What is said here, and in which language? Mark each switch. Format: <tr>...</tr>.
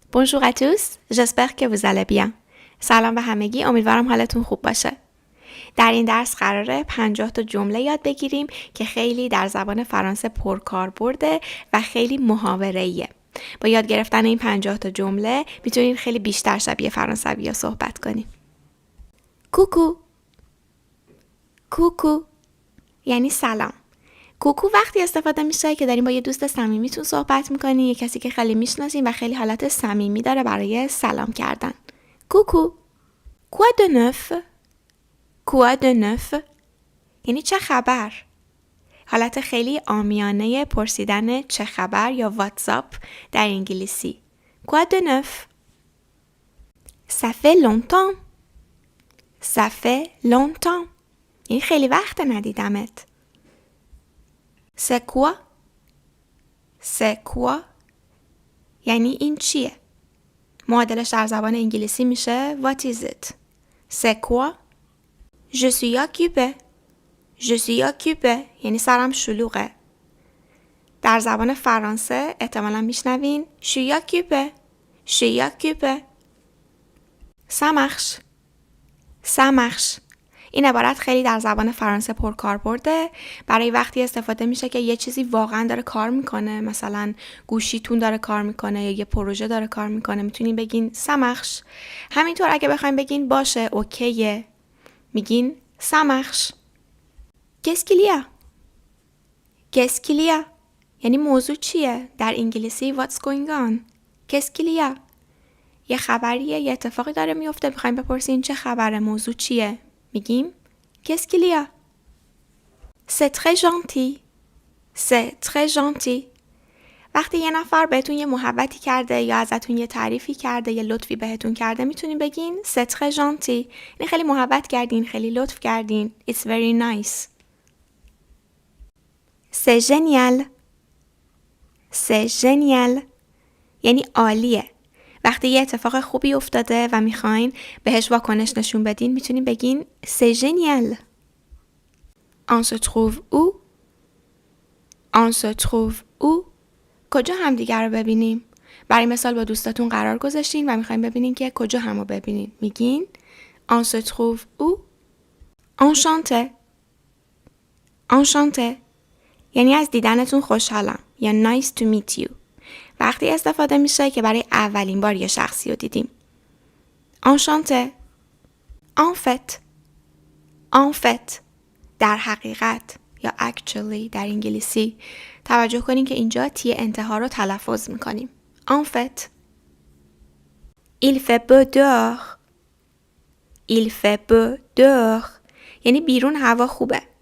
<fr>Bonjour à tous, j'espère que vous allez bien.</fr> <fa>سلام به همگی، امیدوارم حالتون خوب باشه. در این درس قراره 50 تا جمله یاد بگیریم که خیلی در زبان فرانسه پرکاربرده و خیلی محاوره‌ایه. با یاد گرفتن این 50 تا جمله میتونین خیلی بیشتر شبیه فرانسوی‌ها صحبت کنین. کوکو کوکو یعنی سلام. کوکو وقتی استفاده میشه که دارین با یه دوست صمیمیتون صحبت میکنین، یه کسی که خیلی میشناسین و خیلی حالت صمیمی داره برای سلام کردن. کوکو</fa> <fr>quoi de neuf quoi de neuf</fr> <fa>یعنی چه خبر؟ حالت خیلی عامیانه پرسیدن چه خبر یا واتساپ در انگلیسی.</fa> <fr>quoi de neuf ça fait longtemps ça fait longtemps</fr> <fa>یعنی خیلی وقت ندیدمت.</fa> <fr>C'est quoi c'est quoi</fr> <fa>یعنی این چیه؟ معادلش در زبان انگلیسی میشه</fa> <en>What is it</en> <fr>C'est quoi Je suis occupé Je suis occupé</fr> <fa>یعنی سرم شلوغه. در زبان فرانسه احتمالا میشنوین</fa> <fr>Je suis occupé Je suis occupé Ça marche</fr> <fa>Ça marche این عبارت خیلی در زبان فرانسه پرکاربرده. برای وقتی استفاده میشه که یه چیزی واقعا داره کار میکنه، مثلا گوشیتون داره کار میکنه یا یه پروژه داره کار میکنه، میتونین بگین سمخش. همینطور اگه بخوایم بگین باشه اوکیه میگین سمخش. کسکیلیا کسکیلیا یعنی موضوع چیه؟ در انگلیسی</fa> <en>what's going on.</en> <fa>کسکیلیا یه خبریه، یه اتفاقی داره میفته، میخوایم بپرسین چه خبره، موضوع چیه؟ میگیم</fa> <fr>Qu'est-ce qu'il y a C'est très gentil C'est très gentil</fr> <fa>وقتی یه نفر بهتون یه محبتی کرده یا ازتون یه تعریفی کرده، یه لطفی بهتون کرده، میتونین بگین C'est très gentil یعنی خیلی محبت کردین، خیلی لطف کردین.</fa> <en>It's very nice</en> <fr>C'est génial C'est génial</fr> <fa>یعنی عالیه. وقتی یه اتفاق خوبی افتاده و میخواین بهش واکنش نشون بدین میتونین بگین</fa> <fr>C'est génial On se trouve où On se trouve où کجا همدیگر رو ببینیم؟ برای مثال با دوستاتون قرار گذاشتین و میخواین ببینین که کجا همو ببینین، میگین On se trouve où Enchanté Enchanté</fr> <fa>یعنی از دیدنتون خوشحالم یا</fa> <en>Nice to meet you.</en> <fa>وقتی استفاده میشه که برای اولین بار یه شخصی رو دیدیم.</fa> <fr>Enchanté En fait En fait</fr> <fa>در حقیقت یا actually در انگلیسی. توجه کنین که اینجا تی انتها رو تلفظ میکنیم.</fa> <fr>En fait Il fait beau dehors Il fait beau dehors</fr> <fa>یعنی بیرون هوا خوبه.</fa>